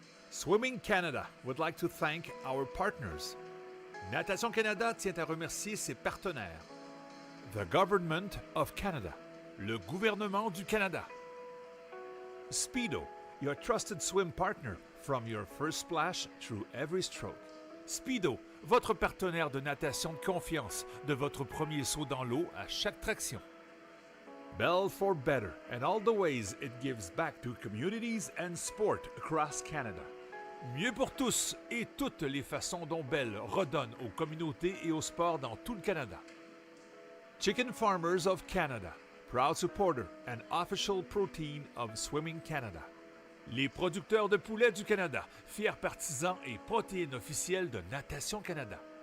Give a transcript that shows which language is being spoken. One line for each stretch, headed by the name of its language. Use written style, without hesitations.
English: Swimming Canada would like to thank our partners.
French: Natation Canada tient à remercier ses partenaires.
English: The Government of Canada,
French: le gouvernement du Canada.
English: Speedo, your trusted swim partner from your first splash through every stroke.
French: Speedo, votre partenaire de natation de confiance, de votre premier saut dans l'eau à chaque traction.
English: Bell for better and all the ways it gives back to communities and sport across Canada.
French: Mieux pour tous et toutes les façons dont Bell redonne aux communautés et au sport dans tout le Canada.
English: Chicken Farmers of Canada, proud supporter and official protein of Swimming Canada.
French: Les producteurs de poulets du Canada, fiers partisans et protéines officielles de Natation Canada.